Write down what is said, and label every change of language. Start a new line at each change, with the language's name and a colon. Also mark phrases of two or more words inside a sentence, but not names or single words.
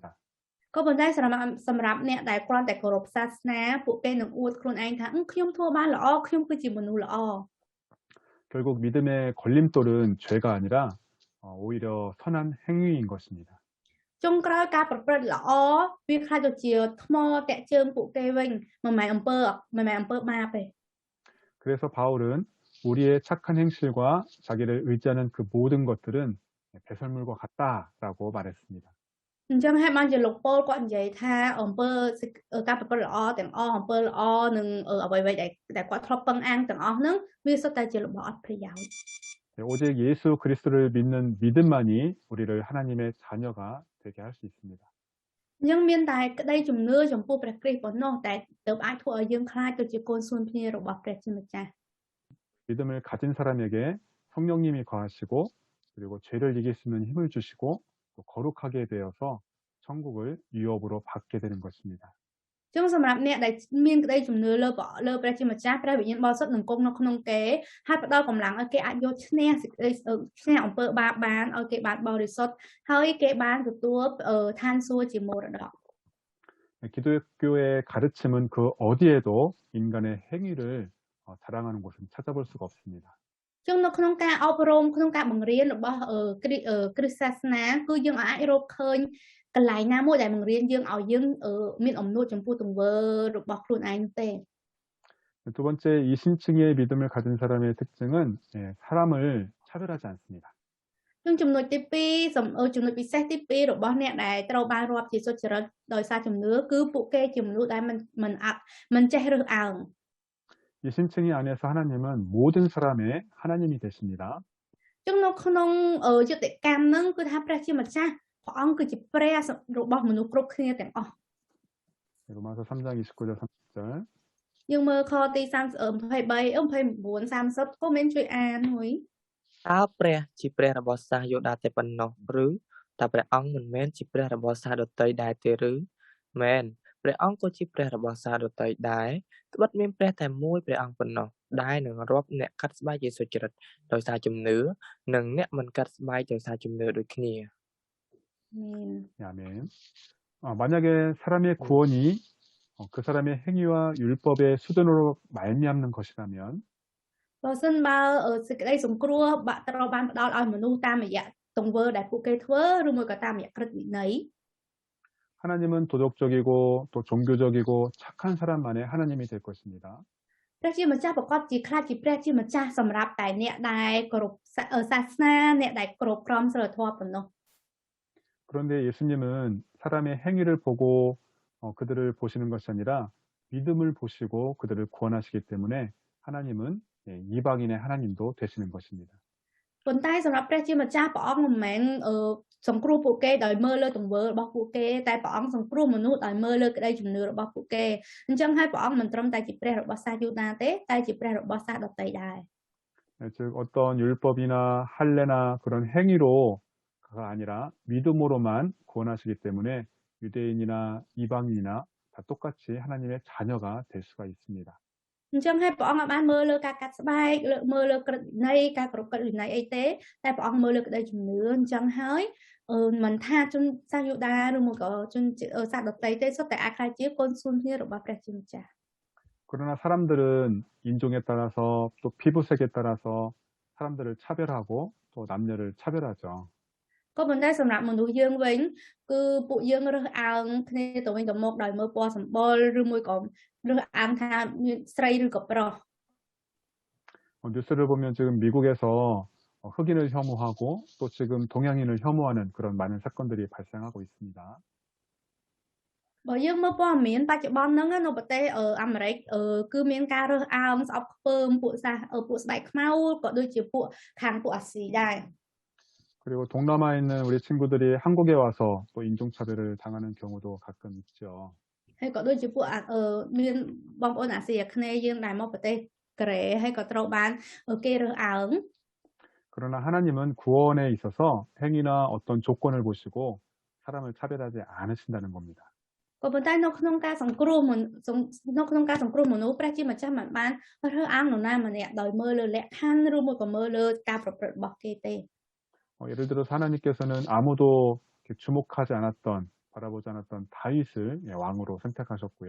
Khmer: ក៏ប៉ុន្តែសម្រាប់អ្នកដែលគ្រាន់តែគោរពសាសនាពួកគេនឹងអួតខ្លួនឯងថាខ្ញុំធ្វើបានល្អខ្ញុំគឺជាមនុស្សល្អ
Korean: 결국 믿음의 걸림돌은 죄가 아니라 오히려 선한 행위인 것입니다.
Khmer: ចុងក្រោយការប្រព្រឹត្តល្អវាខ្លាចទៅជាថ្មតាក់ជើងពួកគេវិញមិនមែនអំពើបាបទេ
Korean: 그래서 바울은 우리의 착한 행실과 자기를 의지하는 그 모든 것들은 배설물과 같다라고 말했습니다.
Khmer: អញ្ចឹងហើយបានជាលោកប៉ូលគាត់និយាយថាអំពើការប្រព្រឹត្តល្អទាំងអស់អំពើល្អនឹងអ្វីៗដែលគាត់ធ្លាប់ពឹងអាងទាំងអស់ហ្នឹងវាសុទ្ធតែជារបស់អត់ប្រយោជន៍
Korean: 오직 예수 그리스도를 믿는 믿음만이 우리를 하나님의 자녀가 되게 할 수 있습니다.
Khmer: អញ្ចឹងមានតែក្តីជំនឿចំពោះព្រះគ្រីស្ទប៉ុណ្ណោះតែទើបអាចធ្វើឲ្យយើងខ្លាចទៅជាកូនសួនភ្នារបស់ព្រះជាម្ចាស់
Korean: 믿음을 가진 사람에게 성령님이 거하시고 그리고 죄를 이길 수 있는 힘을 주시고 또 거룩하게 되어서 천국을 유업으로 받게 되는 것입니다.
Khmer: ចឹងសម្រាប់អ្នកដែលមានក្តីជំនឿលើព្រះជាម្ចាស់ព្រះវិញ្ញាណបរិសុទ្ធនឹងគង់នៅក្នុងគេហើយផ្ដល់កម្លាំងឲ្យគេអាចយកឈ្នះអំពើបាបបានឲ្យគេបានបរិសុទ្ធហើយគេបានទទួលឋានសួគ៌ជាមរតក
Korean: 기독교의 가르침은 그 어디에도 인간의 행위를 자랑하는 곳은 찾아볼 수가 없습니다.
Khmer: ចឹងនៅក្នុងការអប់រំក្នុងការបង្រៀនរបស់គ្រិស្តសាសនាគឺយើងអាចរកឃើញកន្លែងណាមួយដែលបង្រៀនយើងឲ្យយើងមានអំណួតចំពោះទង្វើរបស់ខ្លួនឯងទេ
Korean: 두 번째 이신층의 믿음을 가진 사람의 특징은 사람을 차별하지 않습니다.
Khmer: ចឹងចំណុចទី2ចំណុចពិសេសទី2របស់អ្នកដែលត្រូវបានរាប់ជាសុចរិតដោយសារជំនឿគឺពួកគេជាមនុស្សដែលមិនចេះរើសអើង
Korean: 이신층이 안에서 하나님은 모든 사람의 하나님이 되십니다.
Khmer: ចឹងនៅក្នុងយុត្តិកម្មហ្នឹងគឺថាព្រះជាម្ចាស់ព្រះអង្គគឺជាព្រះរបស់មនុស្សគ្រប់គ្នាទាំងអស់
Korean: 로마서 3장 29절 30절
Khmer: យើងមើលខទី29 30ក៏មានជួយអានមួយ តើព្រះជាព្រះរបស់សាសយូដាតែប៉ុណ្ណោះឬតើព្រះអង្គមិនមែនជាព្រះរបស់សាសដទៃដែរទេឬមែនព្រះអង្គក៏ជាព្រះរបស់សាសដទៃដែរត្បិតមានព្រះតែមួយព្រះអង្គប៉ុណ្ណោះដែលនឹងរាប់អ្នកកាត់ស្បែកជាសុចរិតដោយសារជំនឿនិងអ្នកមិនកាត់ស្បែកដោយសារជំនឿដូចគ្នា
Korean: 아멘. 만약에 사람의 구원이 그 사람의 행위와 율법의 수단으로 말미암는 것이라면
Khmer: បើសិនបើសេចក្តីសង្គ្រោះត្រូវបានផ្ដល់ឲ្យមនុស្សតាមរយៈទង្វើដែលពួកគេធ្វើឬមួយក៏តាមរយៈក្រឹតវិន័យ
Korean: 하나님은 도덕적이고 또 종교적이고 착한 사람만의 하나님이 될 것입니다.
Khmer: ព្រះជាម្ចាស់ប្រកបជាខ្លាចជាព្រះជាម្ចាស់សម្រាប់តែអ្នកដែលគោរពសាសនាអ្នកដែលគោរពក្រមសីលធម៌ប៉ុណ្ណោះ
Korean: 그런데 예수님은 사람의 행위를 보고 그들을 보시는 것이 아니라 믿음을 보시고 그들을 구원하시기 때문에 하나님은 이방인의 하나님도 되시는 것입니다.
Khmer: ប៉ុន្តែសម្រាប់ព្រះជាម្ចាស់ព្រះអង្គមិនមែនសង្គ្រោះពួកគេដោយមើលលើទង្វើរបស់ពួកគេតែព្រះអង្គសង្គ្រោះមនុស្សដោយមើលលើក្តីជំនឿរបស់ពួកគេអញ្ចឹងហើយព្រះអង្គមិនត្រឹមតែជាព្រះរបស់សាសយូដាទេតែជាព្រះរបស់សាសដទៃដែរ
Korean: 즉 어떤 율법이나 할례나 그런 행위로가 아니라 믿음으로만 구원하시기 때문에 유대인이나 이방인이나 다 똑같이 하나님의 자녀가 될 수가 있습니다.
Khmer: អញ្ចឹងហើយព្រះអង្គបានមើលលើការកាត់ស្បែកមើលលើក្រឹតវិន័យការគោរពក្រឹតវិន័យអីទេតែព្រះអង្គមើលលើក្តីជំនឿអញ្ចឹងហើយមិនថាជនសាសយូដាឬមកក៏ជនសាសដទៃទេសុទ្ធតែអាចខ្លាចជាកូនសួនគ្នារបស់ព្រះជាម្ចាស់
Korean: 그러나 사람들은 인종에 따라서 또 피부색에 따라서 사람들을 차별하고 또 남녀를 차별하죠.
Khmer: ក៏ប៉ុន្តែសម្រាប់មនុស្សយើងវិញគឺពួកយើងរើសអើងគ្នាទៅវិញទៅមកដោយមើលពណ៌សម្បុរឬមួយក៏រើសអើងថាស្រីឬក៏ប្រុស
Korean: 뉴스를 보면 지금 미국에서 흑인을 혐오하고 또 지금 동양인을 혐오하는 그런 많은 사건들이 발생하고 있습니다.
Khmer: បើយើងមើលព័ត៌មានបច្ចុប្បន្នហ្នឹងនៅប្រទេសអាមេរិកគឺមានការរើសអើងស្អប់ខ្ពើមពួកពួកស្បែកខ្មៅក៏ដូចជាពួកខាងពួកអាស៊ីដែរ
Korean: 그리고 동남아에 있는 우리 친구들이 한국에 와서 또 인종차별을 당하는 경우도 가끔 있죠.
Khmer: ហើយក៏ដូចជាពួកមានបងប្អូនអាស៊ីអាគ្នេយ៍យើងដែលមកប្រទេសកូរ៉េហើយក៏ត្រូវបានគេរើសអើង
Korean: 그러나 하나님은 구원에 있어서 행위나 어떤 조건을 보시고 사람을 차별하지 않으신다는 겁니다.
Khmer: ក៏ប៉ុន្តែនៅក្នុងការសង្គ្រោះនៅក្នុងការសង្គ្រោះមនុស្សព្រះជាម្ចាស់មិនបានរើសអើងនរណាម្នាក់ដោយមើលលើលក្ខខណ្ឌឬមួយក៏មើលលើការប្រព្រឹត្តរបស់គេទេ
Korean: 예를 들어서 하나님께서는 아무도 주목하지 않았던 바라보지 않았던 다윗을 왕으로 선택하셨고요.